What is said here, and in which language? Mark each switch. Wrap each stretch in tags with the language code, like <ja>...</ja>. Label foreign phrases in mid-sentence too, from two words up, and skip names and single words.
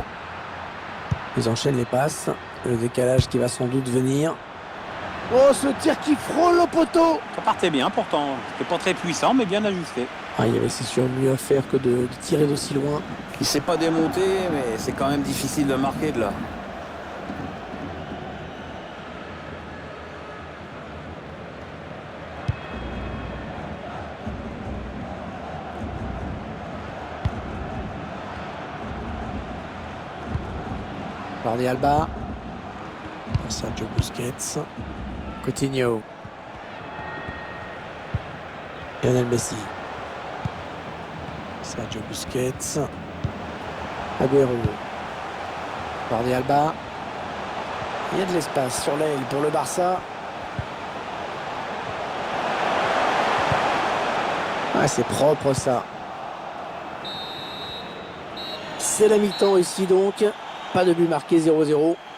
<fr>Ils enchaînent les passes. Le décalage qui va sans doute venir. Oh, ce tir qui frôle le poteau. Ça partait bien pourtant. C'était pas très puissant, mais bien ajusté. Ah, il y avait c'est sûr mieux à faire que de tirer d'aussi loin. Il s'est pas démonté, mais c'est quand même difficile de marquer de là. Jordi Alba. Sergio Busquets. Coutinho. Lionel Messi. Sergio Busquets. Agüero. Jordi Alba. Il y a de l'espace sur l'aile pour le Barça. Ah, c'est propre ça. C'est la mi-temps ici donc. Pas de but marqué, 0-0.</fr>